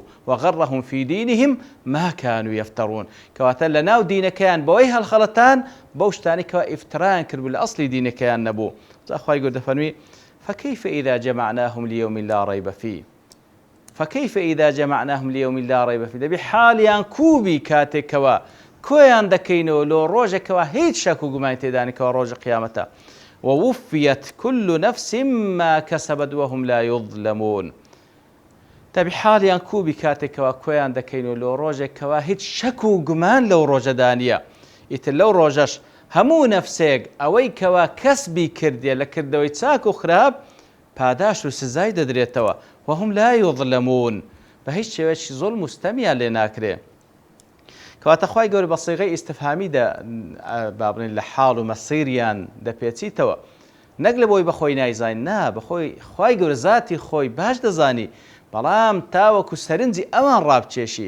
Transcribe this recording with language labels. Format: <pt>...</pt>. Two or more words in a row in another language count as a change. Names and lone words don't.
<ar>وغرهم في دينهم ما كانوا يفترون</ar> <ckb>کەواتە لە ناو دینەکەیان بەوەی هەڵخەڵەتان بەو شتانی کەوا ئیفترایان کرد بوو لە ئەسڵی دینەکەیان نەبوو. خوای گەورە دەفەرمی</ckb> <ar>فكيف إذا جمعناهم ليوم لا ريب فيه. فكيف إذا جمعناهم ليوم لا ريب فيه.</ar> <ckb>دەبی حالیان کوبی کاتێکەوە کۆیان دەکەینەوە لۆ ڕۆژێکەوە هیچ شەک و گومانی تێدانێکەوە ڕۆژی قیامەتە.</ckb> <ar>ووفيت كل نفس ما كسبت وهم لا يظلمون.</ar> <ckb>دەبی حالیان کوبی کاتێکەوە کۆیان دەکەینەوە لۆ ڕۆژێکەوە هیچ شەک و گومان لەو ڕۆژەدا نییە. ئیتر لەو ڕۆژەش هەموو نەفسێک ئەوەی کەوا کەسبی کردێ لە کردەوەی چاک و خراپ پاداش و سزای دەدرێتەوە.</ckb> <ar>وهم لا يظلمون.</ar> <ckb>بە هیچ شێوەیەکی زوڵم و ستەمیان لێ ناکرێ. کەواتە خوای گەورە بە سیغەی ئیستفهامی بابڕین لە حاڵ و مەسیریان دەپێچیتەوە. نەک لە بۆی بەخۆی نایزانی، نا بەخۆی خوای گەورە ذاتی خۆی باش دەزانی، بەڵام تاوەکو سەرنجی ئەوان ڕابچێشی.</ckb>